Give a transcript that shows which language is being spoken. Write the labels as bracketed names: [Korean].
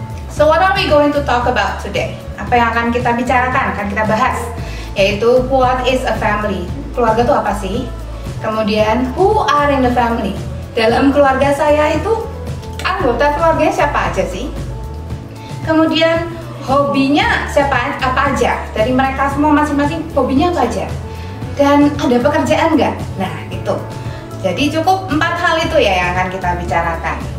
[English] So, what are we going to talk about today? [Indonesian] Apa yang akan kita bicarakan, akan kita bahas, yaitu [English] what is a family? [Indonesian] Keluarga itu apa sih? Kemudian, [English] who are in the family? [Indonesian] Dalam keluarga saya itu anggota keluarganya siapa aja sih? Kemudian, hobinya apa aja? Dari mereka semua masing-masing hobinya apa aja? Dan ada pekerjaan nggak? Nah, itu. Jadi cukup 4 hal itu ya yang akan kita bicarakan.